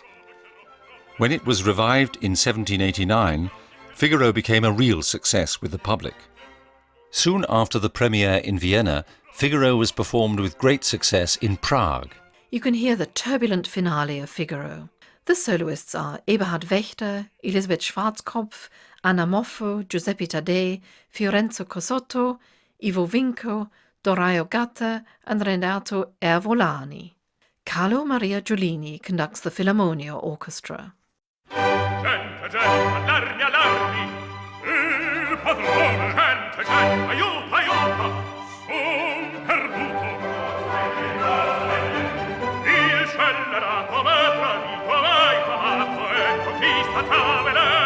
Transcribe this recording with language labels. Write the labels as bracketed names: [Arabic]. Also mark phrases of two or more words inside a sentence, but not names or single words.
[English] When it was revived in 1789, Figaro became a real success with the public. Soon after the premiere in Vienna, Figaro was performed with great success in Prague. You can hear the turbulent finale of Figaro. The soloists are Eberhard Wächter, Elisabeth Schwarzkopf, Anna Moffo, Giuseppe Taddei, Fiorenzo Cosotto, Ivo Vinco, Doraio Gatta and Renato Ervolani. Carlo Maria Giulini conducts the Philharmonia Orchestra. [Italian] Gente, gente, allarmi, allarmi, il padrone. Gente, gente, aiuto, aiuto, son perduto. Il scellerato m'ha tradito, m'hai chiamato, ecco chi sta a vedere.